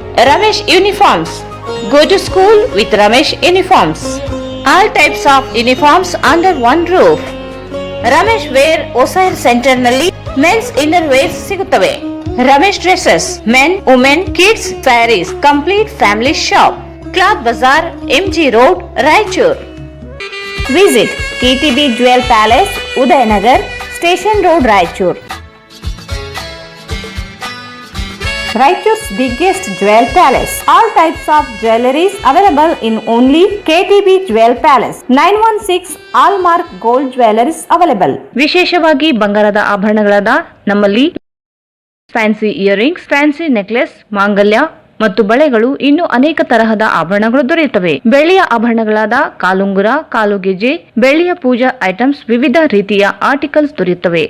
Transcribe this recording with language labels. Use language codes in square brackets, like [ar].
[en] Ramesh uniforms. Go to school with Ramesh uniforms. All types of uniforms under one roof. Ramesh wear ಒಸೈರ್ centre ನಲ್ಲಿ men's inner wears ಸಿಗುತ್ತವೆ. Ramesh dresses, men, women, kids, sarees, complete family shop. Cloth bazaar, MG road, Raichur. Visit KTB Jewel Palace, Udayanagar, Station Road, Raichur. Raichur's biggest jewel palace. All types of jewelries available in only KTB Jewel Palace. 916 Allmark Gold Jewelries available. [kn] ವಿಶೇಷವಾಗಿ ಬಂಗಾರದ ಆಭರಣಗಳಾದ ನಮ್ಮಲ್ಲಿ fancy earrings, fancy necklace, ಮಾಂಗಲ್ಯ ಮತ್ತು ಬಳೆಗಳು, ಇನ್ನು ಅನೇಕ ತರಹದ ಆಭರಣಗಳು ದೊರೆಯುತ್ತವೆ. ಬೆಳ್ಳಿಯ ಆಭರಣಗಳಾದ ಕಾಲುಂಗುರ, ಕಾಲುಗೆಜೆ, ಬೆಳ್ಳಿಯ ಪೂಜಾ ಐಟಮ್ಸ್, ವಿವಿಧ ರೀತಿಯ ಆರ್ಟಿಕಲ್ಸ್ ದೊರೆಯುತ್ತವೆ.